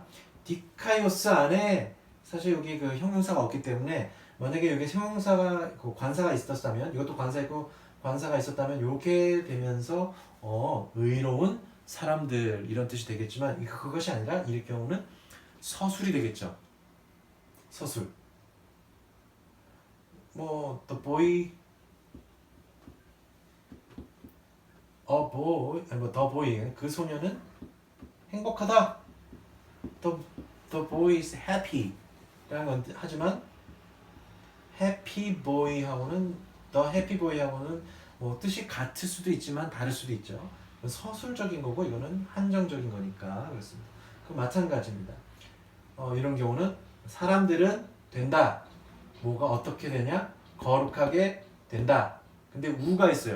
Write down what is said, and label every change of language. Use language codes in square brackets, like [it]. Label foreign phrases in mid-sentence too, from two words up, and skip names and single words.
[ko] 디카이오스 안에 사실 여기 그 형용사가 없기 때문에 만약에 여기 형용사가 그 관사가 있었다면 이것도 관사 있고 관사가 있었다면 이렇게 되면서 의로운 사람들 이런 뜻이 되겠지만 그것이 아니라 이럴 경우는 서술이 되겠죠. 서술. 뭐 [en] the boy, [ko] 아니 뭐 [en] the boy [ko] 그 소녀는 행복하다. [en] The boy is happy. [ko] 라는 건 하지만 [en] happy boy [ko] 하고는 [en] the happy boy [ko] 하고는 뭐 뜻이 같을 수도 있지만 다를 수도 있죠. 서술적인 거고 이거는 한정적인 거니까 그렇습니다. 그 마찬가지입니다. 이런 경우는 사람들은 된다. 뭐가 어떻게 되냐? 거룩하게 된다. 근데 우가 있어요.